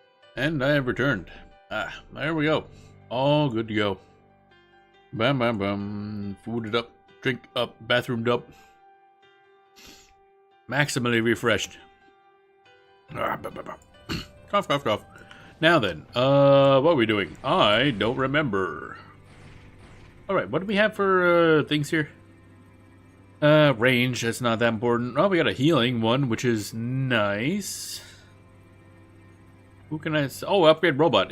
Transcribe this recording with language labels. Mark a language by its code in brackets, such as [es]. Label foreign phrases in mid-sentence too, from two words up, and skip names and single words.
[en] And I have returned. Ah, there we go. All good to go. Bam, bam, bam. Fooded up, drink up, bathroomed up. Maximally refreshed. Ah, bah, bah, bah. Cough, cough, cough. Now then, what are we doing? I don't remember. Alright, what do we have for, things here? Range, that's not that important. Oh, we got a healing one, which is nice. Who can I... Oh, upgrade robot.